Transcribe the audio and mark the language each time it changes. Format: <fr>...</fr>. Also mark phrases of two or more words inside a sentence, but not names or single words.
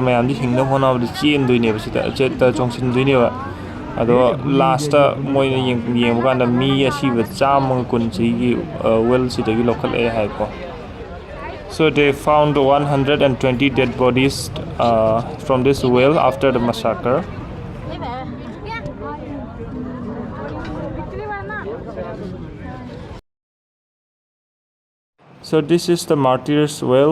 <mni>ꯃꯌꯥꯝꯗꯤ ꯍꯤꯡꯅꯕ ꯍꯣꯠꯅꯕꯗ ꯆꯦꯟꯗꯣꯏꯅꯦꯕ ꯁꯤꯗ ꯆꯦꯠꯇ ꯆꯣꯡꯁꯤꯟꯗꯣꯏꯅꯦꯕ ꯑꯗꯣ ꯂꯥꯁꯇ ꯃꯣꯏꯅ ꯌꯦꯡꯕ ꯀꯥꯟꯗ ꯃꯤ ꯑꯁꯤꯕ 110 ꯁꯤꯒꯤ ꯋꯦꯜꯁꯤꯗꯒꯤ ꯂꯧꯈꯠꯂꯛꯑꯦ ꯍꯥꯏꯀꯣ.</mni> <en>So they found 120 dead bodies from this well after the massacre. So this is the martyrs' well.</en>